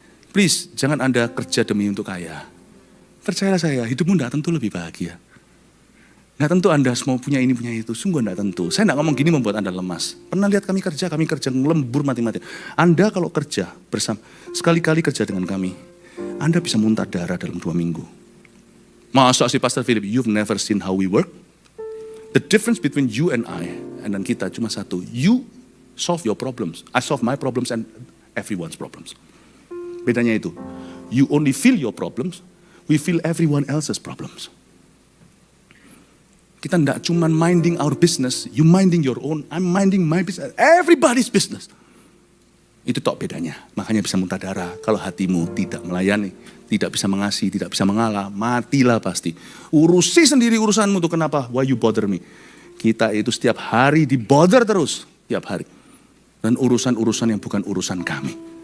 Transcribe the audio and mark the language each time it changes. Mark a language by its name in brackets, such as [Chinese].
[Indonesian] Please, jangan Anda kerja demi untuk kaya. Percayalah saya, hidupmu tidak tentu lebih bahagia. Nggak tentu Anda semua punya ini, punya itu. Sungguh nggak tentu. Saya nggak ngomong gini membuat Anda lemas. Pernah lihat kami kerja lembur mati-mati. Anda kalau kerja bersama, sekali-kali kerja dengan kami, Anda bisa muntah darah dalam 2 minggu. Masa sih [English] Pastor Philip, you've never seen how we work? The difference between you and I, [Indonesian] dan kita cuma satu. [English] You solve your problems. I solve my problems and everyone's problems. [Indonesian] Bedanya itu, [English] you only feel your problems, we feel everyone else's problems. [Indonesian] Kita tidak cuma [English] minding our business, you minding your own, I'm minding my business, everybody's business. [Indonesian] Itu tok bedanya, makanya bisa muntah darah. Kalau hatimu tidak melayani, tidak bisa mengasihi, tidak bisa mengalah, matilah pasti. Urusi sendiri urusanmu tuh kenapa? [English] Why you bother me? [Indonesian] Kita itu setiap hari di bother terus, setiap hari. Dan urusan-urusan yang bukan urusan kami.